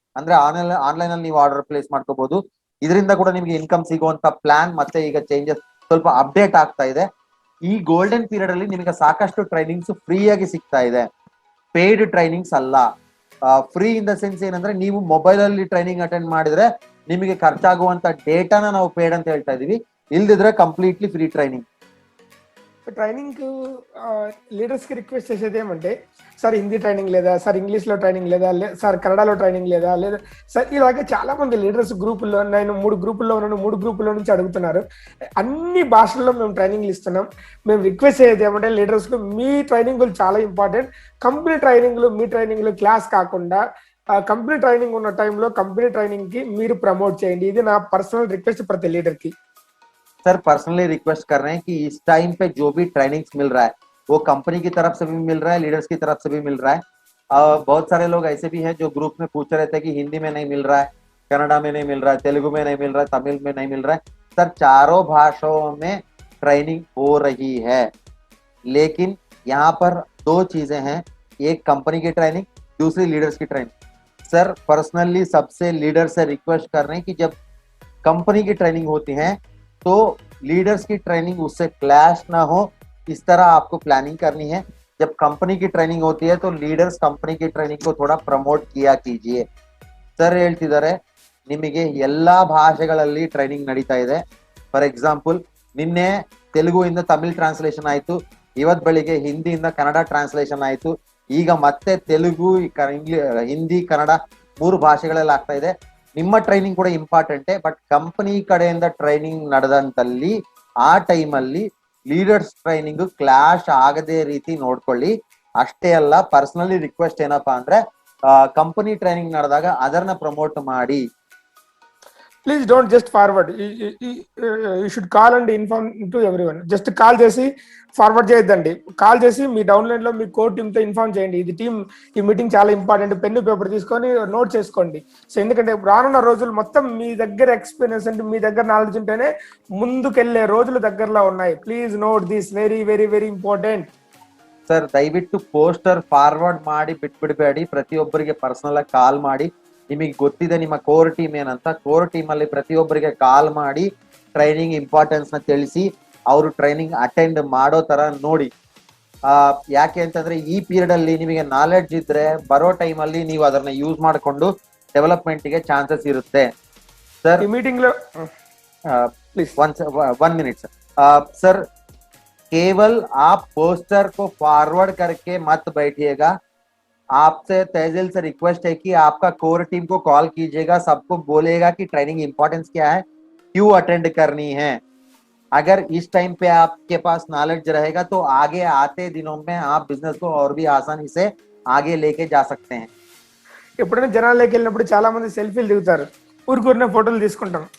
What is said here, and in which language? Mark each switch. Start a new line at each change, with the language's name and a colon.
Kannada: ಅಂದ್ರೆ ಆನ್ಲೈನ್ ಅಲ್ಲಿ ನೀವು ಆರ್ಡರ್ ಪ್ಲೇಸ್ ಮಾಡ್ಕೋಬಹುದು. ಇದರಿಂದ ಕೂಡ ನಿಮಗೆ ಇನ್ಕಮ್ ಸಿಗುವಂತ ಪ್ಲಾನ್ ಮತ್ತೆ ಈಗ ಚೇಂಜಸ್ ಸ್ವಲ್ಪ ಅಪ್ಡೇಟ್ ಆಗ್ತಾ ಇದೆ. ಈ ಗೋಲ್ಡನ್ ಪೀರಿಯಡ್ ಅಲ್ಲಿ ನಿಮಗೆ ಸಾಕಷ್ಟು ಟ್ರೈನಿಂಗ್ಸ್ ಫ್ರೀ ಆಗಿ ಸಿಗ್ತಾ ಇದೆ, ಪೇಯ್ಡ್ ಟ್ರೈನಿಂಗ್ಸ್ ಅಲ್ಲ. ಫ್ರೀ ಇನ್ ದ ಸೆನ್ಸ್ ಏನಂದ್ರೆ ನೀವು ಮೊಬೈಲ್ ಅಲ್ಲಿ ಟ್ರೈನಿಂಗ್ ಅಟೆಂಡ್ ಮಾಡಿದ್ರೆ ನಿಮಗೆ ಖರ್ಚಾಗುವಂತ ಡೇಟಾನ ನಾವು ಪೇಯ್ಡ್ ಅಂತ ಹೇಳ್ತಾ ಇದೀವಿ, ಇಲ್ದಿದ್ರೆ completely free training.
Telugu: Training leaders కి రిక్వెస్ట్ చేసేది ఏమంటే, సార్ హిందీ ట్రైనింగ్ లేదా, సార్ ఇంగ్లీష్ లో ట్రైనింగ్ లేదా, సార్ కన్నడలో ట్రైనింగ్ లేదా, లేదా సార్ ఇలాగే చాలా మంది లీడర్స్ గ్రూపుల్లో, నేను 3 గ్రూపుల్లో ఉన్నాను, 3 గ్రూపుల్లో నుంచి అడుగుతున్నారు. అన్ని భాషల్లో మేము ట్రైనింగ్లు ఇస్తున్నాం. మేము రిక్వెస్ట్ చేసేది ఏమంటే లీడర్స్ కు, మీ ట్రైనింగ్లు చాలా ఇంపార్టెంట్. కంపెనీ ట్రైనింగ్లు, మీ ట్రైనింగ్లు క్లాస్ కాకుండా కంపెనీ ట్రైనింగ్ ఉన్న టైంలో కంపెనీ ట్రైనింగ్ కి మీరు ప్రమోట్ చేయండి. ఇది నా పర్సనల్ రిక్వెస్ట్ ప్రతి లీడర్ కి.
Hindi: सर, पर्सनली रिक्वेस्ट कर रहे हैं कि इस टाइम पे जो भी ट्रेनिंग्स मिल रहा है वो कंपनी की तरफ से भी मिल रहा है, लीडर्स की तरफ से भी मिल रहा है. बहुत सारे लोग ऐसे भी हैं जो ग्रुप में पूछ रहे थे कि हिंदी में नहीं मिल रहा है, कन्नड़ा में नहीं मिल रहा है, तेलुगु में नहीं मिल रहा है, तमिल में नहीं मिल रहा है. सर, चारों भाषाओं में ट्रेनिंग हो रही है, लेकिन यहाँ पर 2 चीजें हैं. एक कंपनी की ट्रेनिंग, दूसरी लीडर्स की ट्रेनिंग. सर, पर्सनली सबसे लीडर से रिक्वेस्ट कर रहे हैं कि जब कंपनी की ट्रेनिंग होती है तो लीडर्स की ट्रेनिंग उससे क्लैश ना हो, इस तरह आपको प्लानिंग करनी है. जब कंपनी की ट्रेनिंग होती है तो लीडर्स कंपनी की ट्रेनिंग को थोड़ा प्रमोट किया कीजिए.
Kannada: ಸರ್ ಹೇಳ್ತಿದ್ದಾರೆ, ನಿಮಗೆ ಎಲ್ಲಾ ಭಾಷೆಗಳಲ್ಲಿ ಟ್ರೈನಿಂಗ್ ನಡೀತಾ ಇದೆ. ಫಾರ್ ಎಕ್ಸಾಂಪಲ್, ನಿನ್ನೆ ತೆಲುಗುವಿಂದ ತಮಿಳ್ ಟ್ರಾನ್ಸ್ಲೇಷನ್ ಆಯ್ತು, ಇವತ್ ಬೆಳಿಗ್ಗೆ ಹಿಂದಿಯಿಂದ ಕನ್ನಡ ಟ್ರಾನ್ಸ್ಲೇಷನ್ ಆಯ್ತು, ಈಗ ಮತ್ತೆ ತೆಲುಗು, ಹಿಂದಿ, ಕನ್ನಡ 3 ಭಾಷೆಗಳಲ್ಲಿ ಆಗ್ತಾ ಇದೆ. ನಿಮ್ಮ ಟ್ರೈನಿಂಗ್ ಕೂಡ ಇಂಪಾರ್ಟೆಂಟೇ, ಬಟ್ ಕಂಪನಿ ಕಡೆಯಿಂದ ಟ್ರೈನಿಂಗ್ ನಡೆದಂತಲ್ಲಿ ಆ ಟೈಮಲ್ಲಿ ಲೀಡರ್ಸ್ ಟ್ರೈನಿಂಗ್ ಕ್ಲಾಶ್ ಆಗದೆ ರೀತಿ ನೋಡ್ಕೊಳ್ಳಿ. ಅಷ್ಟೇ ಅಲ್ಲ, ಪರ್ಸನಲಿ ರಿಕ್ವೆಸ್ಟ್ ಏನಪ್ಪಾ ಅಂದ್ರೆ ಕಂಪನಿ ಟ್ರೈನಿಂಗ್ ನಡೆದಾಗ ಅದನ್ನ ಪ್ರಮೋಟ್ ಮಾಡಿ.
English: Please don't just forward, you should call and inform to everyone.
Telugu: Just call చేసి ఫార్వర్డ్ చేయొద్దండి. కాల్ చేసి మీ డౌన్లైన్ లో మీ కోర్ టీమ్ తో ఇన్ఫార్మ్ చేయండి. ఇది టీమ్, ఈ మీటింగ్ చాలా ఇంపార్టెంట్, పెన్ను పేపర్ తీసుకొని నోట్ చేసుకోండి. సో ఎందుకంటే రానున్న రోజులు మొత్తం మీ దగ్గర ఎక్స్పీరియన్స్ అంటే మీ దగ్గర నాలెడ్జ్ ఉంటేనే ముందుకెళ్లే రోజులు దగ్గరలో ఉన్నాయి.
English: Please note this, very very very important.
Kannada: Sir, ದಯವಿಟ್ಟು ಪೋಸ್ಟರ್ ಫಾರ್ವರ್ಡ್ ಮಾಡಿ ಬಿಟ್ಬಿಡಬೇಡಿ. ಪ್ರತಿಯೊಬ್ಬರಿಗೆ ಪರ್ಸನಲ್ ಆಗಿ ಕಾಲ್ ಮಾಡಿ, ನಿಮಗೆ ಗೊತ್ತಿದೆ ನಿಮ್ಮ ಕೋರ್ ಟೀಮ್ ಏನಂತ, ಕೋರ್ ಟೀಮ್ ಅಲ್ಲಿ ಪ್ರತಿಯೊಬ್ಬರಿಗೆ ಕಾಲ್ ಮಾಡಿ ಟ್ರೈನಿಂಗ್ ಇಂಪಾರ್ಟೆನ್ಸ್ ನ ತಿಳಿಸಿ ಅವರು ಟ್ರೈನಿಂಗ್ ಅಟೆಂಡ್ ಮಾಡೋ ತರ ನೋಡಿ. ಯಾಕೆ ಅಂತಂದ್ರೆ ಈ ಪೀರಿಯಡ್ ಅಲ್ಲಿ ನಿಮಗೆ ನಾಲೆಡ್ಜ್ ಇದ್ರೆ ಬರೋ ಟೈಮ್ ಅಲ್ಲಿ ನೀವು ಅದನ್ನ ಯೂಸ್ ಮಾಡಿಕೊಂಡು ಡೆವಲಪ್ಮೆಂಟ್ ಗೆ ಚಾನ್ಸಸ್ ಇರುತ್ತೆ. ಸರ್, ಈ ಮೀಟಿಂಗ್ లో ప్లీజ్.
Hindi: 1 minute sir. केवल आप पोस्टर को फॉरवर्ड करके मत बैठिएगा. आपसे तहजील से रिक्वेस्ट है कि आपका कोर टीम को कॉल कीजिएगा, सबको बोलेगा कि ट्रेनिंग इंपॉर्टेंस क्या है, क्यों अटेंड करनी है. अगर इस टाइम पे आपके पास नॉलेज रहेगा तो आगे आते दिनों में आप बिजनेस को और भी आसानी से आगे लेके जा सकते हैं.
Telugu: ఎప్పుడైనా జనాల్లోకి వెళ్ళినప్పుడు చాలా మంది సెల్ఫీలు దిగుతారు, ఊరికూరినే ఫోటోలు తీసుకుంటాం.